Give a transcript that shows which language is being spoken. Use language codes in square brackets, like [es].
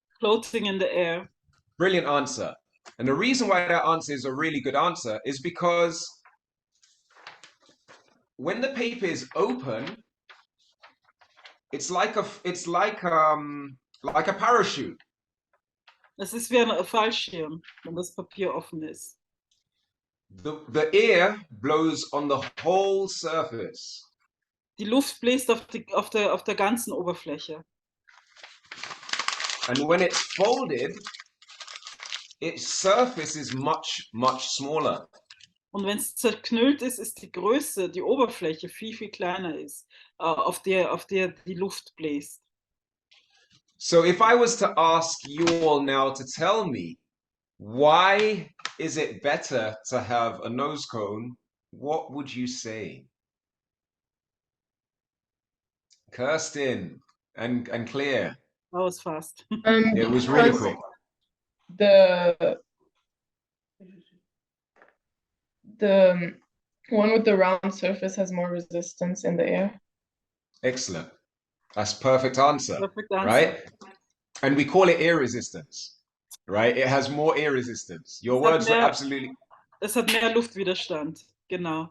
[en] Floating in the air. Brilliant answer. And the reason why that answer is a really good answer is because when the paper is open, it's like a parachute. [de] Es ist wie ein Fallschirm, wenn das Papier offen ist. [en] The air blows on the whole surface. [de] Die Luft bläst auf der ganzen Oberfläche. [en] And when it's folded, its surface is much, much smaller. [de] Und wenn es zerknüllt ist, ist die Oberfläche viel kleiner ist, auf der die Luft bläst. [en] So if I was to ask you all now to tell me, why is it better to have a nose cone? What would you say? Kirsten and Claire. That was fast. It was really quick. The one with the round surface has more resistance in the air. Excellent. That's perfect answer, Perfect answer. right? And we call it air resistance, right? It has more air resistance. Your words were absolutely... [de] Es hat mehr Luftwiderstand, genau.